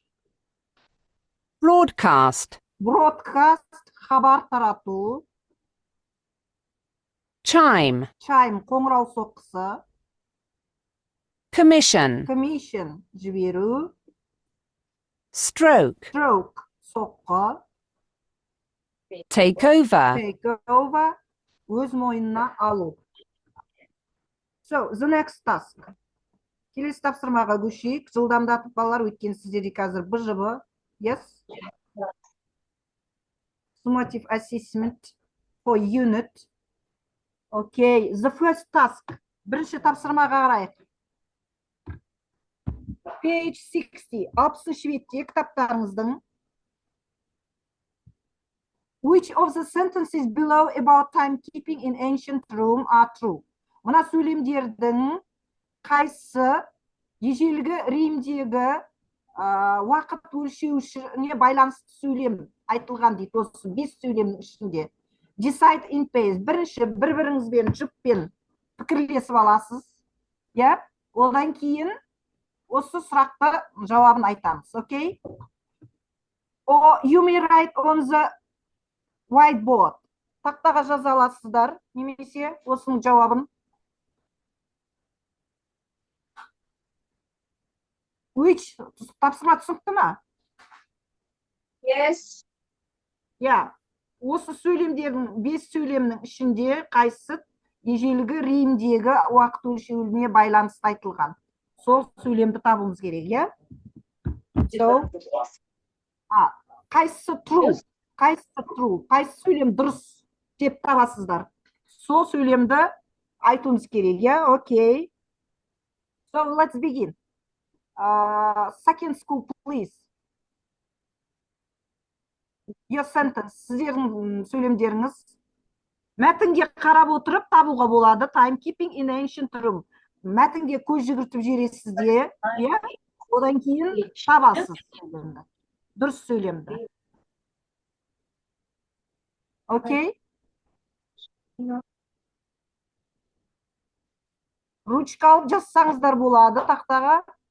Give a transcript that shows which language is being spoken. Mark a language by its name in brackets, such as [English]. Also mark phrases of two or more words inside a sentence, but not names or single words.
[English] Broadcast. Broadcast. [Kazakh] Хабар тарату. [English] Chime. [Kazakh] Chime. Қоңырау соққысы. [English] Commission. Commission. Жіберу. Stroke. Stroke. Soqqa. Take over. Take over. [Kazakh] Öz mойнына алу. [English] So, the next task. [Kazakh] Келесі тапсырмаға көшейік. Жылдамдатып балалар, өйткені сіздерде қазір БЖБ. [English] Yes? Summative assessment for unit. Okay, the first task. [Kazakh] Бірінші тапсырмаға қарайық. [English] Page 60. [Kazakh] 60 бетте кітаптарыңыздың. [English] Which of the sentences below about timekeeping in ancient Rome are true? [Kazakh] Мына сөйлемдердің қайсы ежелгі Римдегі уақыт өлшеуішіне байланысты сөйлем айтылған дейді. Осы 5 сөйлемнің ішінде. [English] Decide in pace. [Kazakh] Бірінші бір-біріңізбен жұппен пікірлесіп аласыз. Я? Одан кейін осы сұрақты жауабын айтамыз. [English] Okay? Or you may write on the whiteboard. [Kazakh] Тақтаға жаза аласыздар. Немесе осының жауабын. Which тапсырма түсінікті ма? [English] Yes. [Kazakh] Я. Осы сөйлемдердің 5 сөйлемнің ішінде қайсы ежелгі Римдегі уақыт өлшеуіне байланысты айтылған. Сол сөйлемді табуымыз керек, я? Қайсы true? Қайсы true? Қайсы сөйлем дұрыс деп табасыздар. Сол сөйлемді айтуымыз керек, я? [English] Okay. So let's begin. Second school, please. Your sentence. [Kazakh] Сіздердің сөйлемдеріңіз. Мәтінге қарап отырып табуға болады. [English] Timekeeping in ancient Rome. [Kazakh] Мәтінге көз жүгіртіп жібересіздер. Одан кейін табасыз сөйлемді. Дұрыс сөйлемді. Окей? Ручка алып жазсаңыздар болады тақтаға.